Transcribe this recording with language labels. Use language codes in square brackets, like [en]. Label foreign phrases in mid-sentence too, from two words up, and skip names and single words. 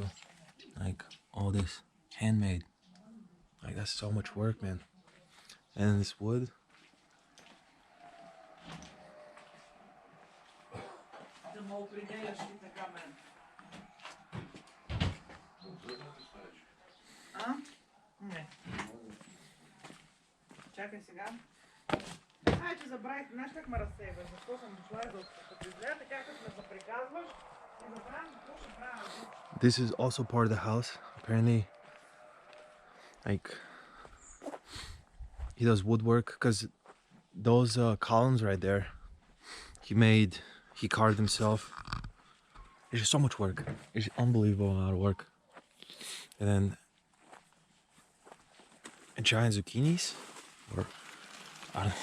[en] Like all this handmade. Like that's so much work, man. And this wood. [bg] Чакай сега. Че забравих, знаеш как ме разсейваш, защо съм дошла и да изгледа така, като ме заприказваш и забравям какво ще правя. [en] This is also part of the house. Apparently, like, he does woodwork because those columns right there, he carved himself. It's just so much work. It's unbelievable amount of work. And then giant zucchinis, or I don't know.